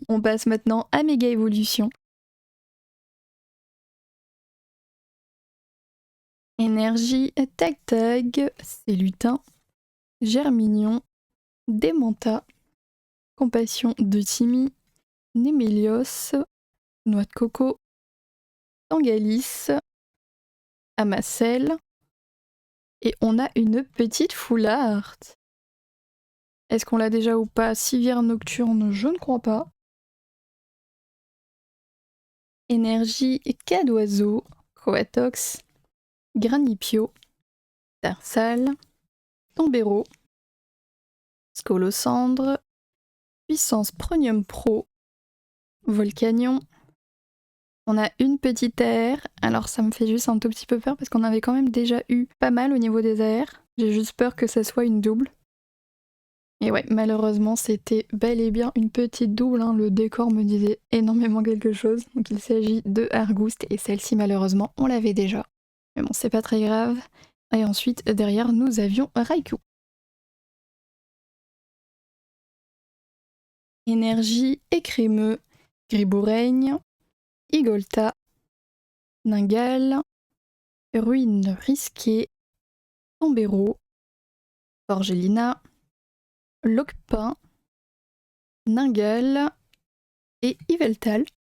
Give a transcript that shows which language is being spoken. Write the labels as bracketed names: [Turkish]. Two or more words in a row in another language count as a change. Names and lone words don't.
[French] On passe maintenant à Méga Évolution. Énergie Tag, Célutin, Germignon, Démenta, Compassion de Timmy, Némélios, Noix de Coco, Tangalis, Amacel, et on a une petite Foulard. Est-ce qu'on l'a déjà ou pas? Civière Nocturne, je ne crois pas. Énergie Cadoiseau, Coatox, Granipio, Tarsal, Tombero, Scolocendre, Puissance Pronium Pro, Volcanion. On a une petite AR, alors ça me fait juste un tout petit peu peur parce qu'on avait quand même déjà eu pas mal au niveau des AR. J'ai juste peur que ça soit une double. Et ouais, malheureusement c'était bel et bien une petite double, hein. Le décor me disait énormément quelque chose. Donc il s'agit de Argouste et celle-ci malheureusement on l'avait déjà. Mais bon, c'est pas très grave. Et ensuite derrière nous avions Raikou. Énergie Écrémeux, Griboureigne, Igolta, Ningal, Ruine Risquée, Tombero, Forgelina, Locpin, Ningal et Yveltal.